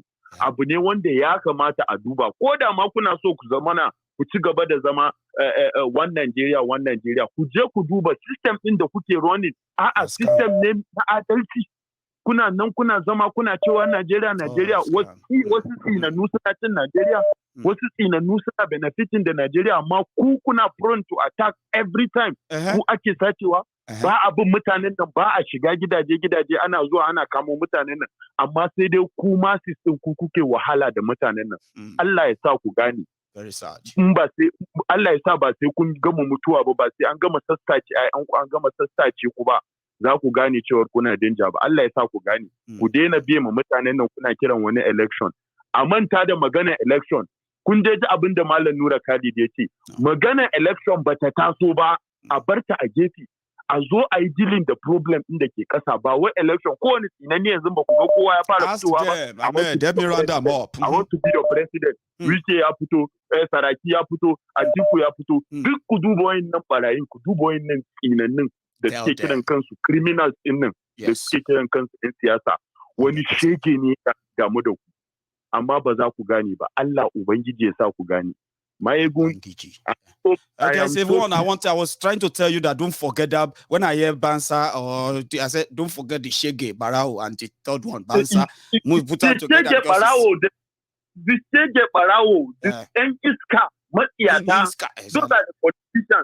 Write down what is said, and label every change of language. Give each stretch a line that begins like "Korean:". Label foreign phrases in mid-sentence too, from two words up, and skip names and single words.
Hausa: Abu ne wanda ya kamata a duba. Ko da ma kuna so ku ci gaba da zama
English: one Nigeria,
Hausa: ku je ku duba system ɗin da kuke running. A'a, system ne na adalci. Kuna nan kuna zama kuna cewa Najeriya, wasu tsinannu suna cin Najeriya, wasu tsinannu suna benefiting da Najeriya, amma ku kuna
English: prone to attack every time.
Hausa: Ku ake sacewa. Ba abin mutanen nan, ba a shiga gidaje ana zuwa ana kamo mutanen nan, amma sai dai ku ma system ku kuke wahala da mutanen nan. Allah ya sa ku gane. Allah ya sa ba sai kun gama mutuwa ba sai an gama sassace ku ba. Za ku gane cewar kuna danja ba. Allah ya sa ku gane. Ku daina biye ma mutanen nan kuna kiran wani election. A manta da magana election. Kun je ji abin da Malam Nura Khalid ya ce. Magana election ba ta taso ba, a barta a gefe. A zo a yi dealing da problem ɗin da ke ƙasa, ba wai election. Kowane tsinani yanzu ba ku ga kowa ya fara fitowa ba.
English: I want to be your president.
Hausa: Wike ya fito, Saraki ya fito, Atiku ya fito. Duk ku duba wayannan barayin, ku duba wayannan tsinannin da suke kiran kansu criminals ɗin nan, da suke kiran kansu ɗin siyasa. Wani shege ne ya damu da ku, amma ba za ku gane ba. Allah Ubangiji ya sa ku gane.
English: Okay, I was trying to tell you that don't forget that when I hear Bansa, or I said don't forget the
Hausa: Shege, Barao,
English: and the third one, Bansa. We put that together. The
Hausa: Shege Barao,
English: the Enkiska, Matiata, those are the politicians.